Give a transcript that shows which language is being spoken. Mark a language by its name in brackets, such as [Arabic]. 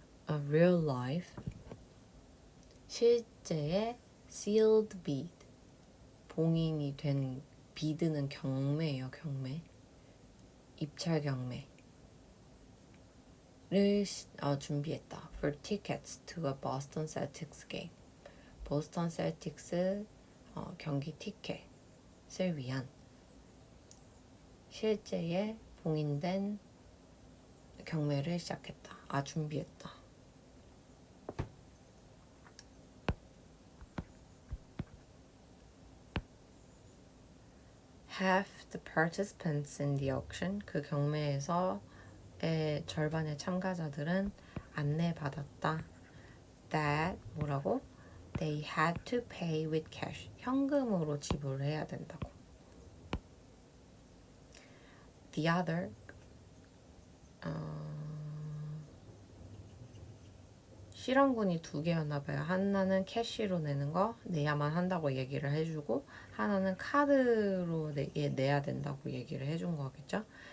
[English] A real life [Korean] 실제의 [English] sealed bid [Korean] 봉인이 된 비드는 경매예요. 경매 입찰 경매를 준비했다. [English] For tickets to a Boston Celtics game. [Korean] 보스턴 셀틱스 경기 티켓을 위한 실제의 봉인된 경매를 시작했다. 준비했다. [English] Half the participants in the auction, [Korean] 그 경매에서의 절반의 참가자들은 안내받았다. [English] That [Korean] 뭐라고? [English] They had to pay with cash. [Korean] 현금으로 지불해야 된다고. [English] The other [Korean] 실험군이 두 개였나 봐요. 하나는 캐시로 내는 거 내야만 한다고 얘기를 해주고 하나는 카드로 내야 된다고 얘기를 해준 거겠죠.